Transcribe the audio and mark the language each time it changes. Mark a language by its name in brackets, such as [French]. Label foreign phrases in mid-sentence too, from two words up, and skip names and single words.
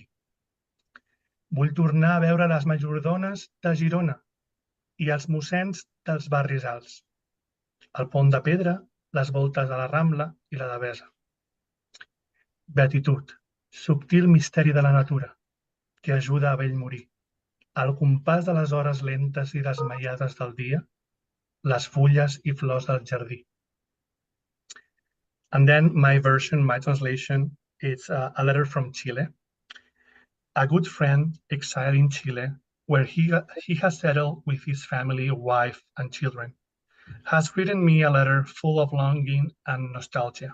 [Catalan] Vull tornar a veure les majordones de Girona i els mossens dels barris alts, el pont de pedra, les voltes de la Rambla i la Devesa. Beatitud, subtil misteri de la natura, que ajuda a vell morir. Al compàs de les hores lentes i desmaiades del dia, les fulles i flors del jardí. [English] And then my version, my translation, it's a letter from Chile. A good friend exiled in Chile, where he has settled with his family, wife, and children, has written me a letter full of longing and nostalgia.